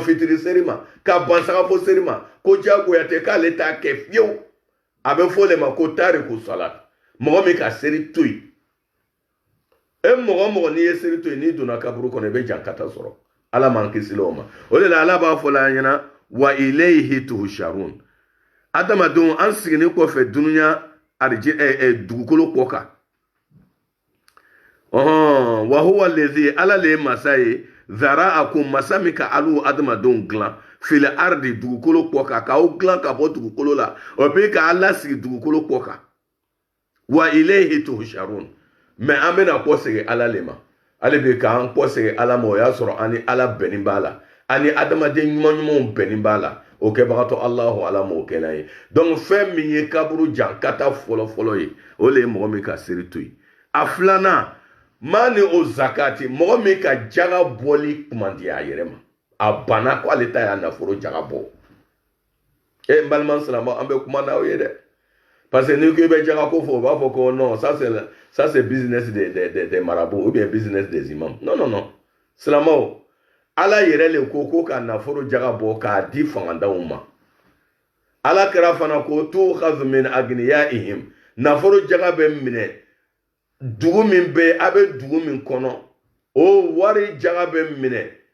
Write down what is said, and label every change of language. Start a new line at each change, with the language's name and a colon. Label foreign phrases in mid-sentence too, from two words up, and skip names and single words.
Bambara: fitiri seri ma ka ban sagafo seri ma ko jagoya tɛ k'ale t'a kɛ fiyewu a bɛ fɔ o de ma ko
Arabic: تارك الصلاة
Bambara: mɔgɔ min ka seri to yen e mɔgɔ mɔgɔ n'i ye seri to yen n'i donna kaburu kɔnɔ i bɛ jankata sɔrɔ ala m'an kisi o ma o de la ala b'a fɔ la ɲɛna
Arabic: وإليه تحشرون
Bambara: adamadenw an siginin kɔfɛ dunuya dugukolo kɔ kan
Arabic: وهو الذي
Bambara: ala le masa ye zara'akum masa min ka alu adamadenw dilan
Arabic: في الأرض
Bambara: dugukolo kɔ kan k'aw dilan ka bɔ dugukolo la o bɛ ka ala sigi dugukolo kɔ kan
Arabic: وإليه تحشرون
Bambara: mais an bɛna kɔ segin ala le ma ale bɛ k'an kɔ segin ala ma o y'a sɔrɔ an ni ala bɛnnen b'a la an ni adamaden ɲuman ɲumanw bɛnnen b'a la o kɛbagatɔ alahu ala m'o kɛnɛ ye donc fɛn min ye kaburu jankata fɔlɔ ye o le ye mɔgɔ min ka seri to yen a filanan maa ni o zakati mɔgɔ min ka jaga bɔli kumandi a yɛrɛ ma a banna ko ale ta y'a nafolo jaga bɔ n balima silamɛ an bɛ kuma n'aw ye dɛ
French: parce que
Bambara: n'i ko i bɛ jaga ko fɔ o b'a fɔ ko
French: non ça c'est business des marabouts ou bien business des imams non
Bambara: silamɛw ala yɛrɛ le ko ka nafolo jaga bɔ k'a di fangandaw ma ala kɛra fana ko
Arabic: تؤخذ من أغنيائهم
Bambara: nafolo jaga bɛ minɛ dugu min bɛ a bɛ dugu min kɔnɔ o wari jaga bɛ minɛ